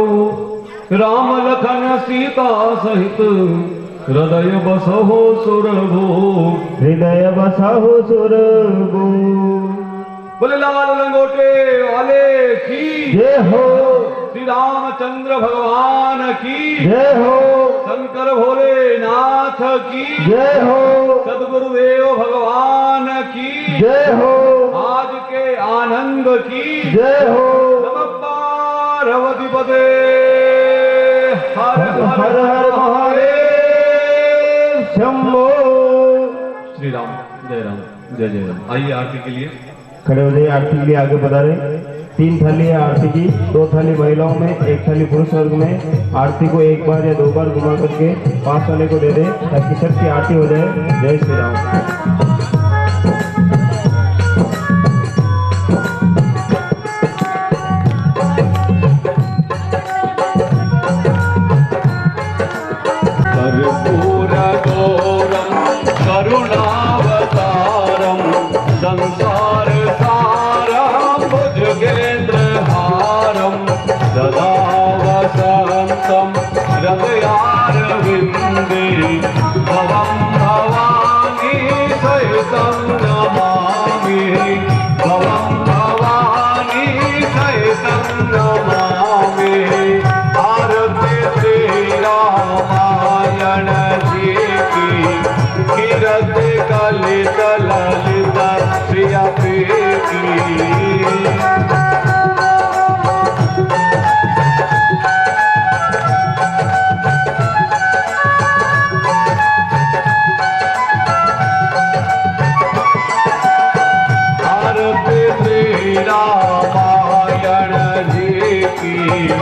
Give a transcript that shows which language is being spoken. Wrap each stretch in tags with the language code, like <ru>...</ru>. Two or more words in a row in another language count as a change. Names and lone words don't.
<hi>राम लखन सीता सहित हृदय बसहो सुरभो। हृदय बसहु सुरभो। बोले लाल लंगोटे वाले की जय हो। श्री रामचंद्र भगवान की जय हो। शंकर भोलेनाथ की जय हो। सदगुरुदेव भगवान की जय हो। आज के आनंद की जय हो।</hi> <sa>नमः पार्वती पते। हर</sa> <hi>हर हर महादेव शंभो। श्री राम जय राम जय जय राम। आइए आरती के लिए खड़े हो जाइए। आरती के लिए आगे बढ़ा रहे। 3 थाली है आरती की। 2 थाली महिलाओं में, 1 थाली पुरुष वर्ग में। आरती को 1 बार या 2 बार घुमा करके 5 वाले को दे दे ताकि सबकी आरती हो जाए। जय श्री राम।</hi> <sa>कर्पूर गौरम करुणावतारम संसार सारम भुजगेंद्र हारम सदा वसंतम हृदयारविंदे भवं भवानी सहितं नमामि। भवं भवानी सहितं नमामि।</sa> <hi>आरती श्री रामायण जी की कीरत कलित ललित प्रिय की। आरती श्री रामायण जी की</hi>